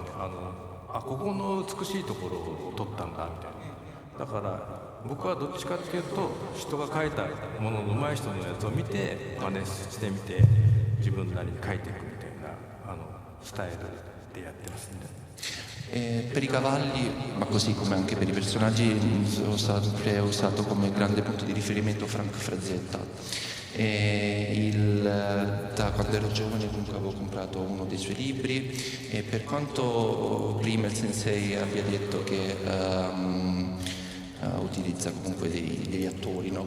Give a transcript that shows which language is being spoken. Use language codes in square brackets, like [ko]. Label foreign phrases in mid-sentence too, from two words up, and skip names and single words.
[ja] ここの美しいところを撮ったんだみたいな。だから僕はどっちかっていうと、人が描いたものの上手い人のやつを見て真似してみて自分なりに描いていくみたいなスタイルでやってますね。 [it] Per i cavalli, ma così come anche per i personaggi, ho sempre usato come grande punto di riferimento Frank Frazetta. Da quando ero giovane comunque avevo comprato uno dei suoi libri, e per quanto prima il sensei abbia detto che utilizza comunque degli attori, no?